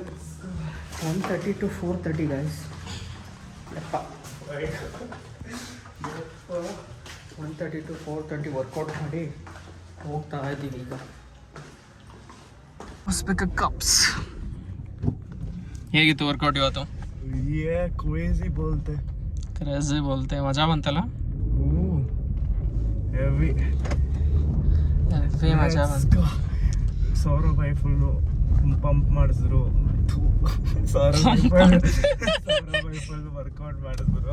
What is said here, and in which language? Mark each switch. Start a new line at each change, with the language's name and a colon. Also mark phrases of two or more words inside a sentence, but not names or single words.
Kannada: 1:30 to 4:30 ಗೈಸ್. 1:30 to 4:30 ವರ್ಕೌಟ್ ಮಾಡಿ ಹೋಗ್ತಾ ಇದ್ದೀವಿ ಈಗ. ಕಪ್ಸ್. ಹೇಗಿತ್ತು ವರ್ಕೌಟ್ ಇವತ್ತು?
Hindi: ये क्रेजी बोलते क्रेजी बोलते.
Kannada: ಮಜಾ ಬಂತಲ್ಲ? ಹೆವಿ ಮಜಾ ಬಂತು. ಸೌರಭ್ ಬೈ
English: full pump
Kannada: ಮಾಡಿಸಿದ್ರು. ಸೌರಭ್ ಬೈ
English: full workout
Kannada: ಮಾಡಿದ್ರು.